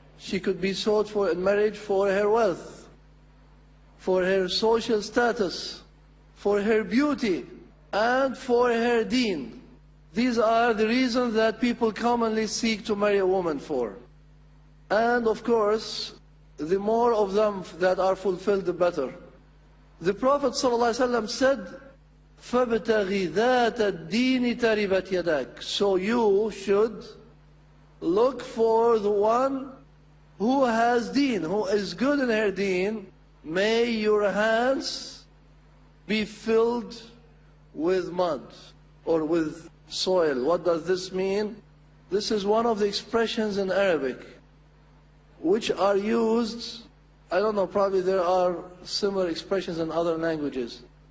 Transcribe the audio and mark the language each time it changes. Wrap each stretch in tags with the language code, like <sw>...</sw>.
<en>She could be sought for in marriage for her wealth, for her social status, for her beauty, and for her deen. These are the reasons that people commonly seek to marry a woman for. And of course, the more of them that are fulfilled, the better. The Prophet ﷺ said,</en> <ar>فَابْتَغِ ذَاتَ الدِّينِ تَرِبَتْ يَدَكَ.</ar> <en>So you should look for the one who has deen, who is good in her deen. May your hands be filled with mud or with soil. What does this mean? This is one of the expressions in Arabic which are used, I don't know, probably there are similar expressions in other languages.</en>